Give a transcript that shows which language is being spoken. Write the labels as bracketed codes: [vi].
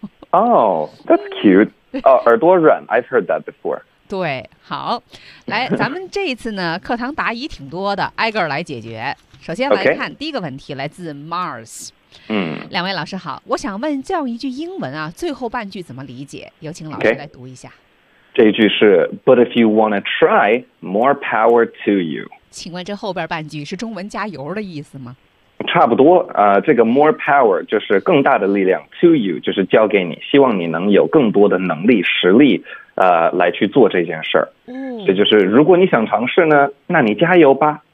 [en] 哦，That's cute. 哦， [zh] 耳朵软 [en] ，I've heard that before. [zh] 对，好，来，咱们这一次呢，课堂答疑挺多的，挨个来解决。首先来看、 [en] okay. [zh] 第一个问题，来自 Mars。嗯，两位老师好，我想问这样一句英文啊，最后半句怎么理解？有请老师来读一下。 [en] Okay. [zh] 这一句是 [en] "But if you wanna try, more power to you." [zh] 请问这后边半句是中文加油的意思吗？差不多啊、这个 more power 就是更大的力量 ，to you 就是交给你，希望你能有更多的能力、实力，来去做这件事儿。嗯，这就是如果你想尝试呢，那你加油吧。